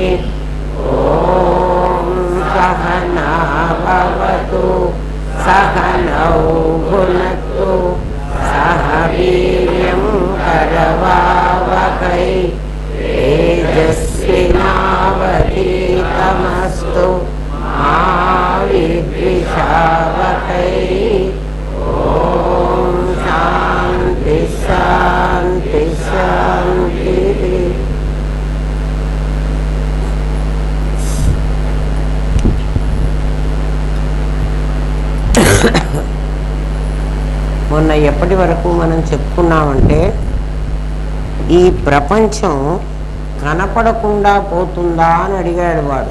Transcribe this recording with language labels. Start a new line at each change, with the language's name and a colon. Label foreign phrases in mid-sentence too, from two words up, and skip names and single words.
Sanskrit: ॐ सहना भवतु सहनौ भुनक्तु सह वीर्यं करवावहै तेजस्विनावधीतमस्तु मा विद्विषावहै। ॐ शान्ति शान्ति शान्तिः।
Telugu: మొన్న ఎప్పటి వరకు మనం చెప్పుకున్నామంటే ఈ ప్రపంచం కనపడకుండా పోతుందా అని అడిగాడు వాడు.